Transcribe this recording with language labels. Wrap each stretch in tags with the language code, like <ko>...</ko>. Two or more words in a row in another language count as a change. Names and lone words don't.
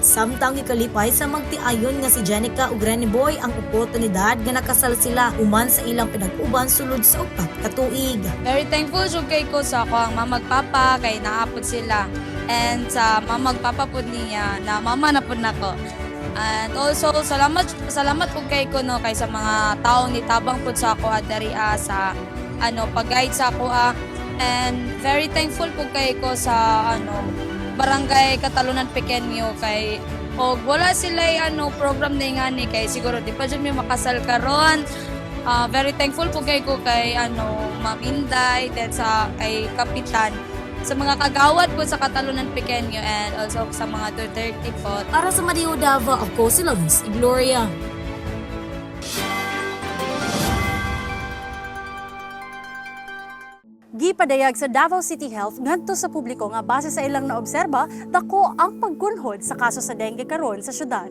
<ceb>Samtang gikalipay sa magtiayon nga si Jenica ug Rene Boy ang oportunidad nga nakasal sila human sa ilang pinag-uban sulod sa upat ka tuig.</ceb> <en>Very thankful</en> <ceb>jud kay ko sa ako ang mamagpapa kay naapod sila. And sa mamagpapa pud niya na mama na pud nako.</ceb> <en>And also</en> <ceb>salamat pud kay ko no kay sa mga taong nitabang pud sa ako adari sa pag-guide sa ako and</ceb> <en>very thankful</en> <ceb>po kay ko sa Barangay Katalunan Pequeño kay og wala sila program na ingani kay siguro di pa jud may makasal karon.</ceb> <en>Very thankful</en> <ceb>po kay ko kay Ma'am Inday then sa kay Kapitan sa mga kagawad po sa Katalunan Pequeño</ceb> <en>and also</en> <ceb>sa mga Duterte po. Para sa Madayaw Davao, ako si Lawrence Igloria. Gipadayag sa Davao City Health ngadto sa publiko nga base sa ilang naobserba dako ang paggunhod sa kaso sa dengue karon sa syudad.</ceb>